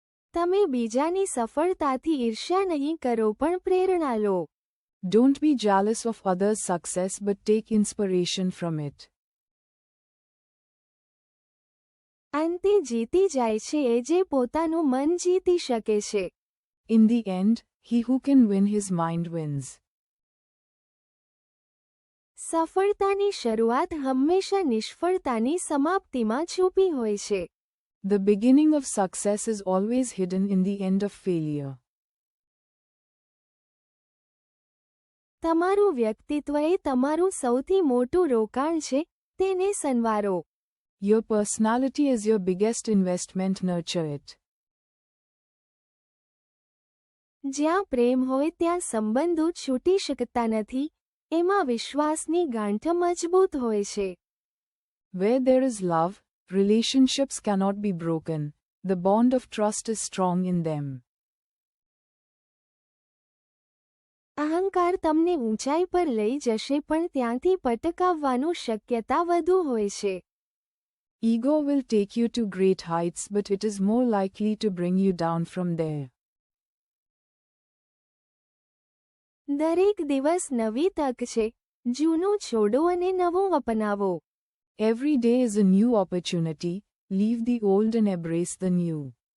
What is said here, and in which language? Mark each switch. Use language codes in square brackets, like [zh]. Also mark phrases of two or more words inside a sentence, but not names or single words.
[gu] તમે બીજાની સફળતાથી ઈર્ષ્યા નહીં કરો પણ પ્રેરણા લો. [en] Don't be jealous of others' success but take inspiration from it. [gu] અંતે જીતી જાય છે એ જે પોતાનું મન જીતી શકે છે. [en] In the end, he who can win his mind wins. [gu] સફળતાની શરૂઆત હંમેશા નિષ્ફળતાની સમાપ્તિમાં છુપી હોય છે. [en] The beginning of success is always hidden in the end of failure. [gu] તમારું વ્યક્તિત્વ એ તમારું સૌથી મોટું રોકાણ છે, તેને સંવારો. [en] Your personality is your biggest investment, nurture it. [gu] જ્યાં પ્રેમ હોય ત્યાં સંબંધો છૂટી શકતા નથી, એમાં વિશ્વાસની ગાંઠ મજબૂત હોય છે. [en] Where there is love, relationships cannot be broken. The bond of trust is strong in them. [gu] અહંકાર તમને ઊંચાઈ પર લઈ જશે પણ ત્યાંથી પટકાવવાનું શક્યતા વધુ હોય છે. [en] Ego will take you to great heights, but it is more likely to bring you down from there. [gu] દરેક દિવસ નવી તક છે, જૂનું છોડો અને નવું અપનાવો. [en] Every day is a new opportunity. Leave the old and embrace the new.